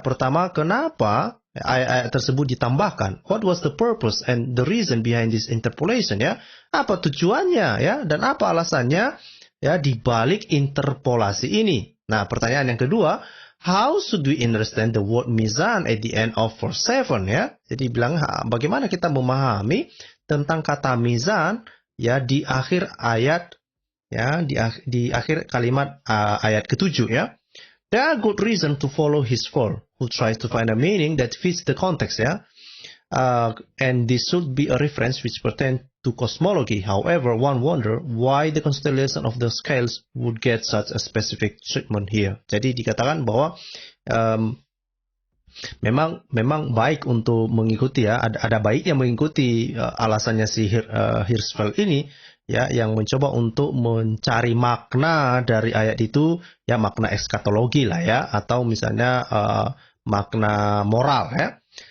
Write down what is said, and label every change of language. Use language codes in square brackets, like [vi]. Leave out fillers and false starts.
[id] Pertama, kenapa ayat-ayat tersebut ditambahkan? [en] What was the purpose and the reason behind this interpolation ya? [id] Apa tujuannya ya? Dan apa alasannya ya di balik interpolasi ini? Nah, pertanyaan yang kedua, [en] how should we understand the word mizan at the end of verse 7 ya? [id] Jadi bilang bagaimana kita memahami tentang kata mizan ya di akhir ayat ya, di akhir kalimat ayat ke-7 ya. [en] There are good reason to follow his fall, who tries to find a meaning that fits the context ya. And this should be a reference which pertain to cosmology. However, one wonder why the constellation of the scales would get such a specific treatment here. [id] Jadi dikatakan bahwa memang baik untuk mengikuti ya, ada baiknya mengikuti alasannya si Hirschfeld ini ya, yang mencoba untuk mencari makna dari ayat itu ya, makna eskatologi lah ya, atau misalnya makna moral ya.